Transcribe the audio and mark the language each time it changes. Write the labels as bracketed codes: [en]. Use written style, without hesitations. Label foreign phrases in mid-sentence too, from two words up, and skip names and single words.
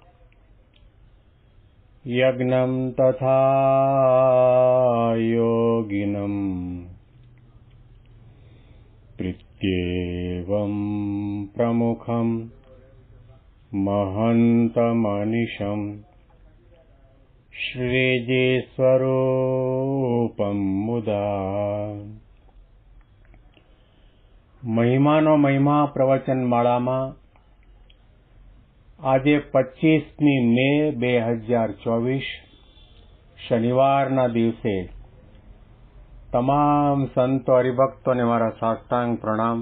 [sa] यज्ञं तथा योगिनं प्रीत्येवं प्रमुखं महन्तमनिशं श्रीजीस्वरूपं मुदा। [gu] મહિમાનો મહિમા પ્રવચન માળામાં આજે 25મી મે 2024 શનિવારના દિવસે તમામ સંતો હરિભક્તોને મારા સાષ્ટાંગ પ્રણામ.